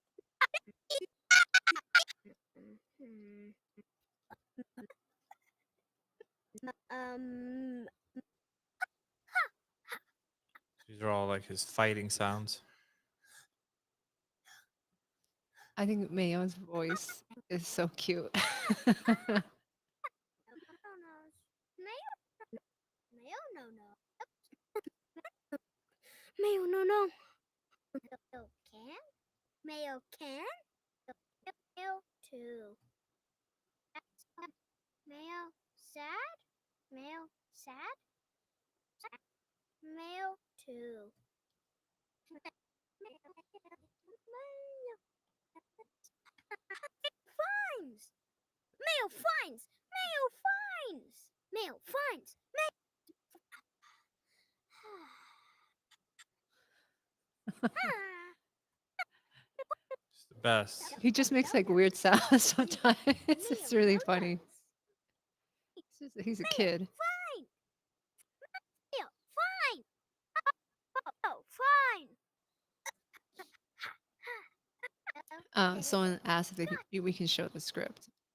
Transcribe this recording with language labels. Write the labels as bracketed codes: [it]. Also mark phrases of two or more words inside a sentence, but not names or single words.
[en] um. These are all like his fighting sounds. I think Mayo's voice is so cute. Mayo no no. Mayo no no. Mayo can. Mayo can. Mayo 2. Mayo sad. Mayo sad. Mayo 2. Mayo fines. Mayo fines. Mayo fines. Mayo fines. It's the best. He just makes like weird sounds sometimes. It's really funny. He's a kid. Fine. Mayo fine. Oh, fine. Someone asked if we can show the script.